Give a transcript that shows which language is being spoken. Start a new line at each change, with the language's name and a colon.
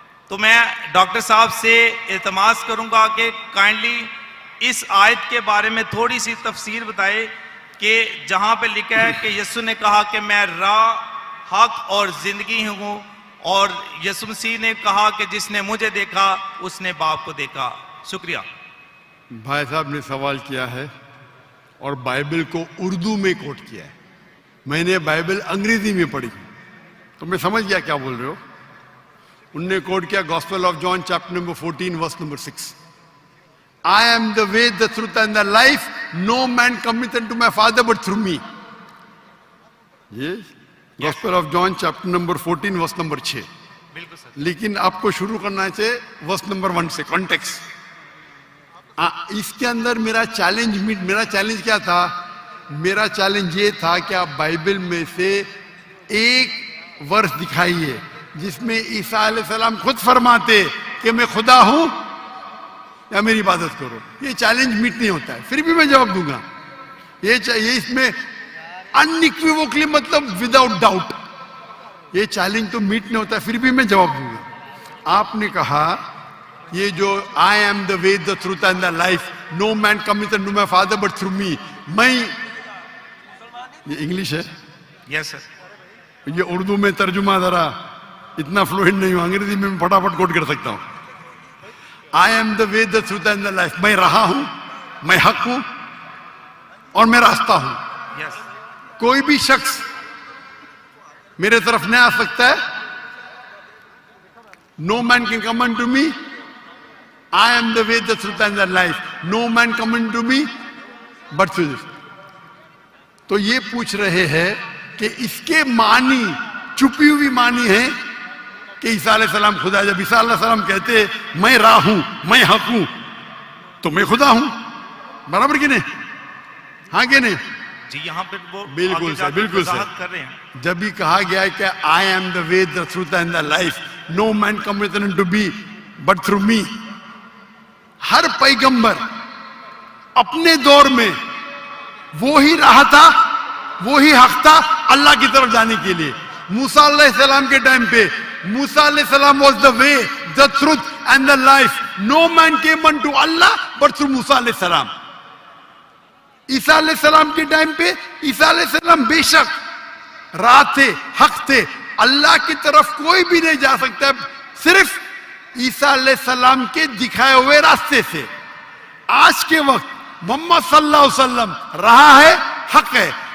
Urdu: تو میں ڈاکٹر صاحب سے التماس کروں گا کہ کائنڈلی اس آیت کے بارے میں تھوڑی سی تفسیر بتائے کہ جہاں پہ لکھا ہے کہ یسوع نے کہا کہ میں راہ، حق اور زندگی ہوں، اور یسوع مسیح نے کہا کہ جس نے مجھے دیکھا اس نے باپ کو دیکھا. شکریہ. بھائی صاحب نے سوال کیا ہے اور بائبل کو اردو میں کوٹ کیا ہے. میں نے بائبل انگریزی میں پڑھی تو میں سمجھ گیا کیا بول رہے ہو. انہوں نے کوٹ کیا gospel of John chapter number 14 verse number 6.
English: I am the way, the truth and the life. No man cometh unto my Father but through me. Yes. Gospel of John chapter number 14 verse number 6.
Urdu: بالکل سر. لیکن آپ کو شروع کرنا چاہیے verse number 1 سے context. اس کے اندر میرا چیلنج کیا تھا؟ میرا چیلنج یہ تھا کہ آپ بائبل میں سے ایک ورس دکھائیے جس میں عیسیٰ علیہ السلام خود فرماتے کہ میں خدا ہوں یا میری عبادت کرو. یہ چیلنج میٹ نہیں ہوتا ہے، پھر بھی میں جواب دوں گا. یہ اس میں انیکویوکلی مطلب وداؤٹ ڈاؤٹ یہ چیلنج تو میٹ نہیں ہوتا ہے، پھر بھی میں جواب دوں گا. آپ نے کہا یہ جو
English: I am the way, the truth and the life, no man cometh unto my Father but through me.
Urdu: میں یہ انگلش ہے،
English: Yes sir.
Urdu: یہ اردو میں ترجمہ ذرا اتنا فلوئنٹ نہیں ہوں، انگریزی میں پھٹافٹ کوٹ کر سکتا ہوں.
English: I am the way, the truth and the life.
Urdu: میں رہا ہوں، میں حق ہوں اور میں راستہ ہوں.
English: Yes.
Urdu: کوئی بھی شخص میرے طرف نہیں آ سکتا ہے.
English: No man can come unto me. I am the way, the truth and the life. No man come unto me but through this.
Urdu: تو یہ پوچھ رہے ہیں کہ اس کے معنی چھپی ہوئی معنی ہے کہ عیسیٰ علیہ السلام خدا. جب عیسیٰ علیہ السلام کہتے میں راہ ہوں، میں حق ہوں، تو میں خدا ہوں. برابر کہ نہیں؟ ہاں کہ نہیں؟ جی یہاں پہ وہ بالکل سر، بالکل سر. کر رہے ہیں. جب بھی کہا گیا ہے کہ
English: I am the way, the truth and the life, no man cometh unto me but through me.
Urdu: ہر پیغمبر اپنے دور میں وہی راہ تھا، وہی حق تھا اللہ کی طرف جانے کے لیے.
English: موسیٰ علیہ السلام
Urdu: کے ٹائم پہ
English: موسیٰ علیہ السلام was the way, the truth and the life. No man came unto Allah but through Musa علیہ السلام.
Urdu: عیسیٰ علیہ السلام کے ٹائم پہ عیسیٰ علیہ السلام بے شک راہ تھے، حق تھے. اللہ کی طرف کوئی بھی نہیں جا سکتا صرف عیسیٰ علیہ السلام کے دکھائے ہوئے راستے سے. آج کے وقت محمد صلی اللہ علیہ وسلم راہ ہے، حق ہے.